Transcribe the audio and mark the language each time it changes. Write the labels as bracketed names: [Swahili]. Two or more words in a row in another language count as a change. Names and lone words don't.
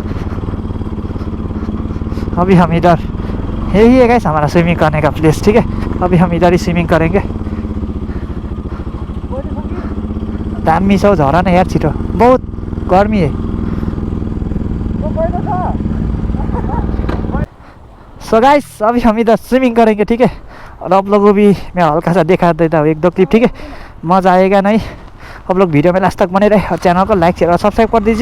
[Hindi] अभी हम इधर, यही है गाइस हमारा स्विमिंग करने का प्लेस, ठीक है। अभी हम इधर ही स्विमिंग करेंगे। [Nepali] दामी छ हौ झरना यार, छिटो [Hindi] बहुत गर्मी है। [English] so guys [Hindi] अभी हम इधर स्विमिंग करेंगे, ठीक है। और आप लोगों को भी मैं हल्का सा दिखा देता हूँ 1-2 क्लिप, ठीक है। मज़ा आएगा नहीं। आप लोग वीडियो में लास्ट तक बने रहे और चैनल को लाइक शेयर और सब्सक्राइब कर दीजिए।